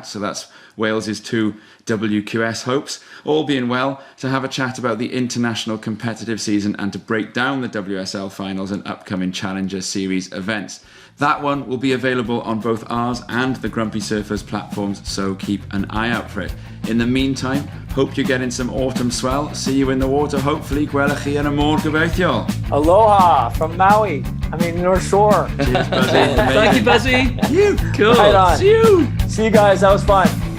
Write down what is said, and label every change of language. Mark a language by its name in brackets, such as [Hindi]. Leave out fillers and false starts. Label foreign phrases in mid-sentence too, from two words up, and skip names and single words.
[English] So that's Wales's two WQS hopes, all being well, to have a chat about the international competitive season and to break down the WSL finals and upcoming Challenger Series events. That one will be available on both ours and the Grumpy Surfers platforms, so keep an eye out for it. In the meantime, hope you're getting some autumn swell. See you in the water, hopefully. [Welsh] Gwelwch chi yn y môr gobeithio. [English] Aloha from Maui. North Shore. Cheers, Buzzy. Thank you, Buzzy. You. Cool. Right on. See you. See you guys. That was fun.